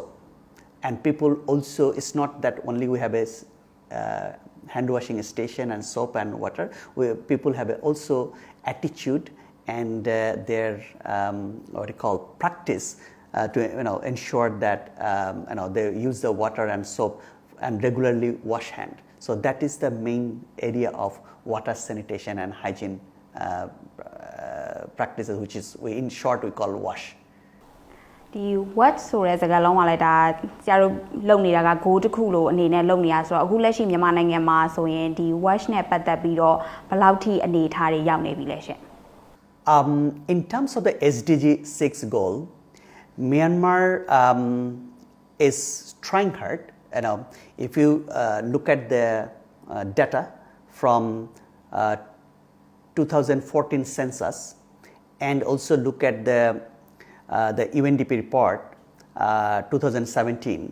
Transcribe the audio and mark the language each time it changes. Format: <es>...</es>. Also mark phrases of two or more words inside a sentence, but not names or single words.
<en>And people also, it's not that only we have a hand washing station and soap and water, people have also attitude and their what you call practice to ensure that they use the water and soap and regularly wash hand. So that is the main area of water sanitation and hygiene practices, which is in short we call WASH.</en> <my>ဒီ watch ဆိုတဲ့စကားလုံးကလည်းဒါဆရာတို့လုပ်နေတာက goal တစ်ခုလို့အနေနဲ့လုပ်နေရဆိုတော့အခုလက်ရှိမြန်မာနိုင်ငံမှာဆိုရင်ဒီ watch နဲ့ပတ်သက်ပြီးတော့ဘယ်လောက်ထိအနေအထားတွေရောက်နေပြီလဲရှင်</my> <en>In terms of the SDG 6 goal, Myanmar is trying hard. If you look at the data from 2014 census and also look at the UNDP report 2017.</en>